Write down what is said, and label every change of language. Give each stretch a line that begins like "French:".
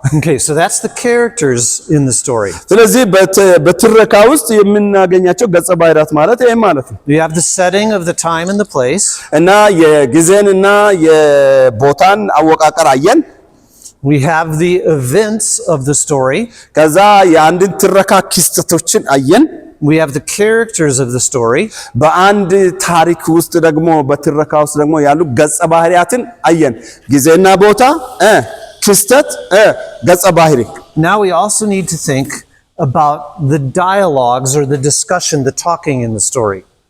English: Okay, so that's the characters in the story.
Amharic: ስለዚህ በትረካ ውስጥ የምናገኛቸው ገጸ ባህሪያት ማለት ይሄ ማለት ነው።
English: You have the setting of the time and the place.
Amharic: እና የጊዜንና የቦታን አወቃቀር አየን።
English: We have the events of the story.
Amharic: ከዛ የአንድን ትረካ ክስተቶችን አየን።
English: We have the characters of the story.
Amharic: በአንድ ታሪክ ውስጥ ደግሞ በትረካ ውስጥ ደግሞ ያሉ ገጸ ባህሪያትን አየን። ጊዜና ቦታ ክስተት ገጸ ባህሪ።
English: Now we also need to think about the dialogues or the discussion, the talking in the story.